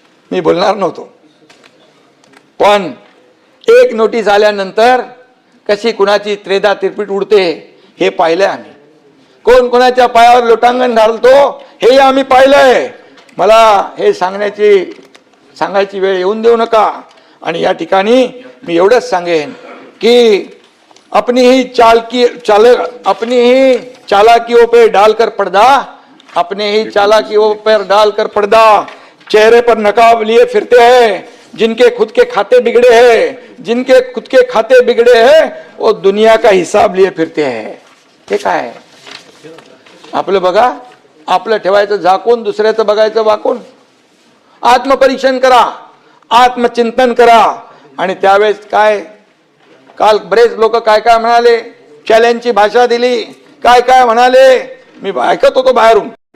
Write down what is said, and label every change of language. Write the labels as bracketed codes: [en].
[mr] मी बोलणार नव्हतो, पण एक नोटीस आल्यानंतर कशी कुणाची त्रेधा तिरपीट उडते हे पाहिलंय आम्ही. कोण कोणाच्या पायावर लोटांगण घालतो हे आम्ही पाहिलंय. मला हे सांगायची वेळ येऊन देऊ नका. आणि या ठिकाणी मी एवढंच सांगेन की [hi] अपनी ही चालाकियों पे डालकर पर्दा, अपने ही चालाकियों पर डालकर पर्दा, चेहरे पर नकाब लिए फिरते हैं जिनके खुद के खाते बिगड़े हैं, जिनके खुद के खाते बिगड़े हैं वो दुनिया का हिसाब लिए फिरते हैं. [mr] हे काय? आपलं बघा, आपलं ठेवायचं झाकून, दुसऱ्याचं बघायचं वाकून. आत्मपरीक्षण करा, आत्मचिंतन करा. आणि त्यावेळेस काय, काल बरेच लोक काय काय म्हणाले, चॅलेंजची भाषा दिली, काय काय म्हणाले, मी ऐकत होतो बाहेरून.